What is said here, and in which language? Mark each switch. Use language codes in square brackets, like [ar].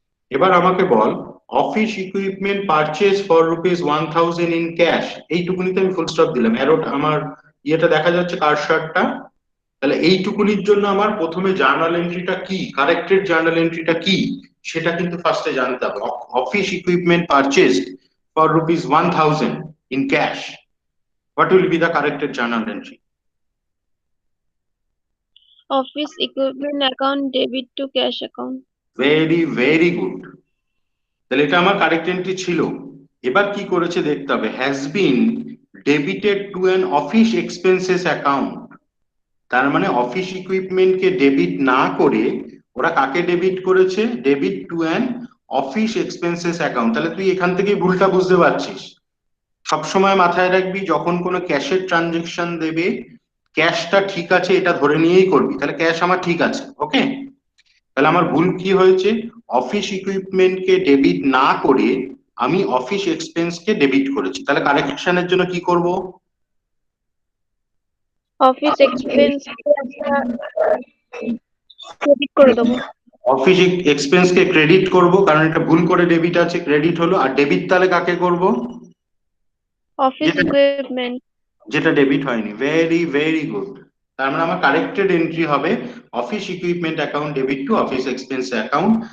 [bn] এবার আমাকে বল, [en] office equipment purchase for ₹1000 in cash, [bn] এইটুকুনিতে আমি ফুল স্টপ দিলাম, অ্যারোটা আমার ইয়েটা দেখা যাচ্ছে, কারসারটা। তাহলে এইটুকুনির জন্য আমার প্রথমে জার্নাল এন্ট্রিটা কি, কারেক্টেড জার্নাল এন্ট্রিটা কি, সেটা কিন্তু ফার্স্টে জানতে হবে। [en] Office equipment purchase for ₹1000 in cash, what will be the corrected journal entry? Office equipment account debit to cash account. [bn] Very very good. তাহলে এটা আমার কারেক্ট এন্ট্রি ছিল। এবার কি করেছে দেখতে হবে, [en] Has been debited to an office expenses account. [bn] তার মানে অফিস ইকুইপমেন্টকে ডেবিট না করে ওরা কাকে ডেবিট করেছে, debit to an office expenses account. তাহলে তুই এখান থেকেই ভুলটা বুঝতে পারছিস। সবসময় মাথায় রাখবি, যখন কোনো ক্যাশের ট্রানজেকশন দেবে, ক্যাশটা ঠিক আছে এটা ধরে নিয়েই করবি, তাহলে ক্যাশ আমার ঠিক আছে। ওকে, তাহলে আমার ভুল কি হয়েছে, অফিস ইকুইপমেন্টকে ডেবিট না করে আমি অফিস এক্সপেন্সকে ডেবিট করেছি। তাহলে কারেকশনের জন্য কি করব, [en] Office expense credit [bn] করে দেবো। অফিস এক্সপেন্সকে ক্রেডিট করব, কারণ এটা ভুল করে ডেবিট আছে, ক্রেডিট হলো। আর ডেবিট তাহলে কাকে করব, [en] Office equipment. [bn] যেটা ডেবিট হয়নি। Very very good. তার মানে আমার কারেক্টেড এন্ট্রি হবে [en] Office equipment account debit to office expense account.